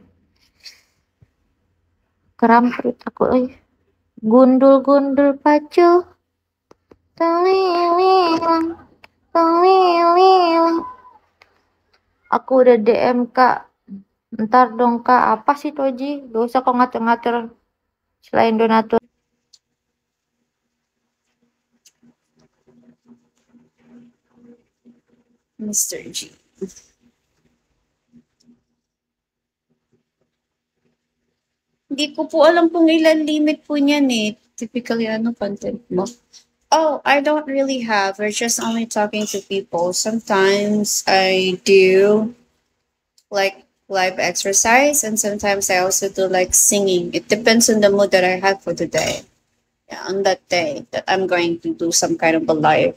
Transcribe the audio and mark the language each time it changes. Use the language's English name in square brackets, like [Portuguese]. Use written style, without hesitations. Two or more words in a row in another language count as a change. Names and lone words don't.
[Indonesian] Kram perut aku, gundul-gundul pacu. Teliling, teliling. Aku udah DM Kak. Ntar dong Kak, apa sih Toji? Gak usah kok ngatur-ngatur selain donatur. Mr. G. [Filipino] Hindi ko po alam kung ilan limit po niyan eh. Typically, ano content mo? [English] Oh, I don't really have. We're just only talking to people. Sometimes I do like live exercise, and sometimes I also do like singing. It depends on the mood that I have for the day. Yeah, on that day that I'm going to do some kind of a live.